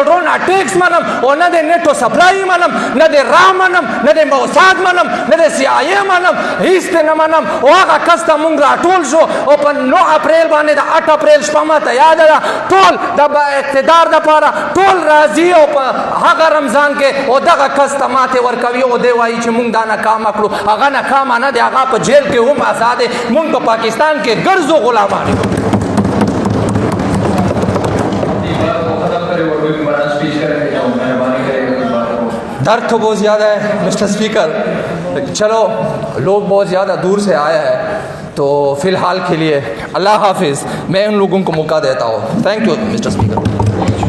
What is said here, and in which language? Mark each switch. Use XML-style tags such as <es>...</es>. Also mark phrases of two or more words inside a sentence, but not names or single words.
<ps>ډرون اټیکس منم او نه د نیټو سپلای منم نه د را منم نه د موساد منم نه د CIA منم هیڅ نه منم او هغه کس ته مونږ راټول شو او په 9 اپریل باندې د 8 اپریل شپه ماته یاده ده ټول د اقتدار دپاره ټول راځي او په هغه رمضان کې او دغه کس ته ماتې ورکوي او دی وایي چې مونږ دا ناکامه کړو هغه ناکامه نه دی هغه په جیل کې هم آزاد دی مونږ په پاکستان کې ګرځو غلامان یو</ps> <ur>درد تو بہت زیادہ ہے</ur> <en>Mister Speaker</en> <ur>چلو لوگ بہت زیادہ دور سے آیا ہے تو فی الحال کے لیے اللہ حافظ میں ان لوگوں کو موقع دیتا ہوں</ur> <en>thank you Mister Speaker</en>